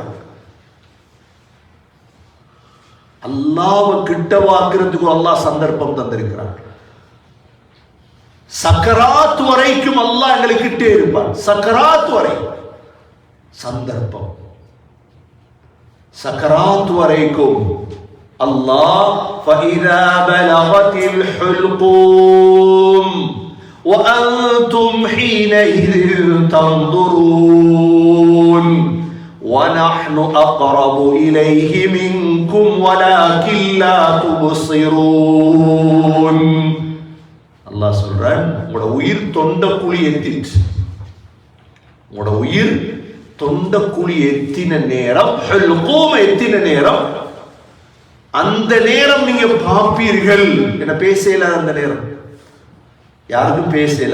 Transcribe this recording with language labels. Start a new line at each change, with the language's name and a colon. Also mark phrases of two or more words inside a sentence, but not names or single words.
Tamil: அல்லாஹ்வை கிட்டவாக்குறதுக்கு அல்லாஹ் சந்தர்ப்பம் தந்திருக்கிறார். சக்கராத் வரைக்கும் அல்லாஹ் எங்களுக்கு கிட்டே இருப்பார். சக்கராத் வரை சந்தர்ப்பம், சக்கராத் வரைக்கும் அல்லாஹ்
Arabic: فَإِذَا بَلَغَتِ الْحُلْقُومَ وَأَنْتُمْ حِينَئِذٍ تَنْظُرُونَ وَنَحْنُ أَقْرَبُ إِلَيْهِ مِنْكُمْ وَلَكِنْ لَا تُبْصِرُونَ.
Tamil: அல்லாஹ் சொல்றான், உங்களோட உயிர் தொண்ட குழி எத்திட்டு, உங்களோட உயிர் தொண்ட குழி எத்தின நேரம், எத்தின நேரம், அந்த நேரம் நீங்க பார்ப்பீர்கள். என்ன பேசல, அந்த நேரம் யாருக்கும் பேசல.